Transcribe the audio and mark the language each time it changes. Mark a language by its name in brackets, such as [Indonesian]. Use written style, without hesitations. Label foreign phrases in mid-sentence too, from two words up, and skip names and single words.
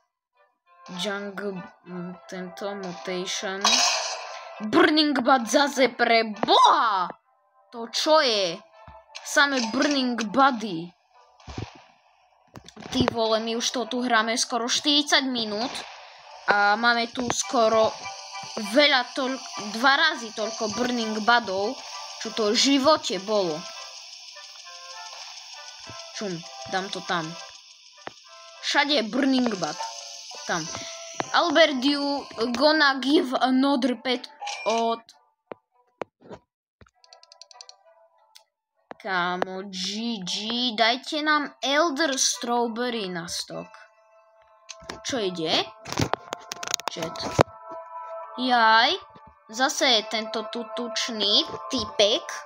[Slovak] Junk tento mutation. [English] Burning bud [Slovak] zase pre boha! To čo je? Same [English] burning budy. [Slovak] Ty vole, my už to tu hráme skoro 40 minút a máme tu skoro dva razy toľko [English] burning budov, [Slovak] čo to v živote bolo. Čum, dám to tam. Všade je [English] burning bud. [Slovak] Tam. [English] Albert, you gonna give another pet od... [Slovak] Kámo, GG, dajte nám Elder Strawberry na stok. Čo ide? Chat. Jaj, zase je tento tutučný typek.